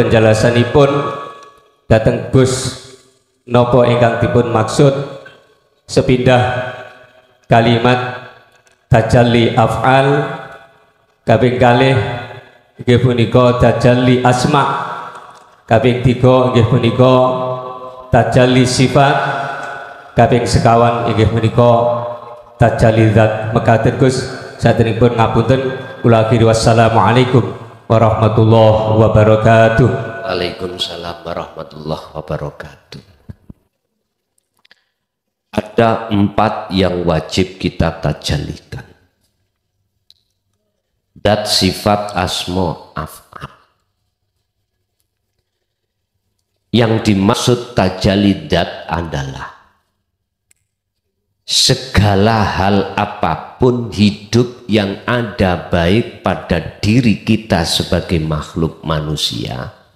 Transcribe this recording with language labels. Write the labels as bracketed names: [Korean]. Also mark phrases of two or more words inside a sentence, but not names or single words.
[Javanese] penjelasanipun dhateng Gus napa ingkang dipun maksud sepindah kalimat [Arabic] تجلي الأفعال [Javanese] kaping kalih inggih punika [Arabic] تجلي الأسماء, [Javanese] kaping 3 inggih punika [Arabic] تجلي الصفات, [Javanese] kaping sekawan inggih menika [Arabic] تجلي الذات. [Javanese] Mekaten Gus saderengipun ngapunten kula akhiri [Arabic] والسلام عليكم ورحمة الله وبركاته. وعليكم السلام ورحمة الله وبركاته. [Indonesian] Ada 4 yang wajib kita tajallikan. Dat, sifat, asma, af'al. Yang dimaksud [Arabic] تجلي الذات [Indonesian] adalah segala hal apapun hidup yang ada baik pada diri kita sebagai makhluk manusia